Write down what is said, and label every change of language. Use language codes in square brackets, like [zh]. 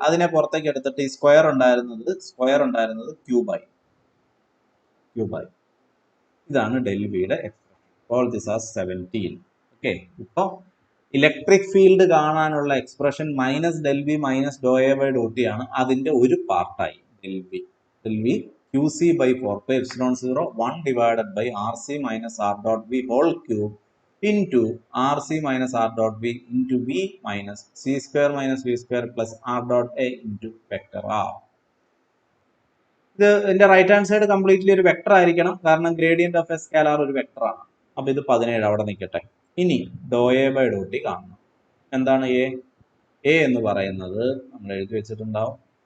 [ml] അതിനെ പുറത്തേക്ക് എടുത്തിട്ട് ഈ സ്ക്വയർ ഉണ്ടായിരുന്നത് ക്യൂബായി. ഇതാണ് ഡെൽ വിയുടെ expression. [en] All this are 17. [ml] Okay, ഇപ്പോൾ ഇലക്ട്രിക് ഫീൽഡ് കാണാനുള്ള expression minus del V minus Dr A by Dr T ആണ്. അതിന്റെ ഒരു പാർട്ടായി [en] Del V QC by 4 pi epsilon 0 1 divided by RC minus R dot V whole cube into RC minus R dot V into V minus C square minus V square plus R dot A into vector R. [ml] ഇത് ഇതിന്റെ right hand side completely ഒരു vector ആയിരിക്കണം. കാരണം gradient of A scalar ഒരു vector ആണ്. അപ്പൊ ഇത് 17 അവിടെ നിൽക്കട്ടെ. ഇനി Dr A by Dr T കാണണം. എന്താണ് എ എന്ന് പറയുന്നത്? നമ്മൾ എഴുതി വെച്ചിട്ടുണ്ടാവും.